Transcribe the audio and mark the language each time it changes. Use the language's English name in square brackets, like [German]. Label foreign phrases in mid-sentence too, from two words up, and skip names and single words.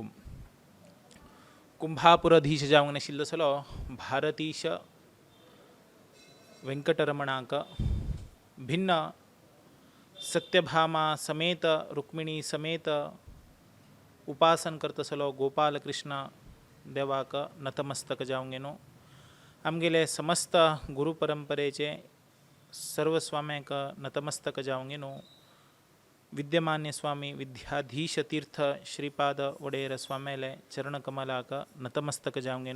[Konkani] कुंभापुराधीश जावंगने शिल्लसलो भारतीश वेंकटरमणाक भिन्न सत्यभामा समेत रुक्मिणी समेत उपासन करतसलो गोपालकृष्ण देवाक नतमस्तक जावंगेनो. आमगेले समस्त गुरुपरंपरेचे सर्व स्वाम्याक नतमस्तक जावंगेनो. विद्यमान्य स्वामी विद्याधीश तीर्थ श्रीपाद वडेर स्वाम्याले चरणकमलाक नतमस्तक जावंगेनो.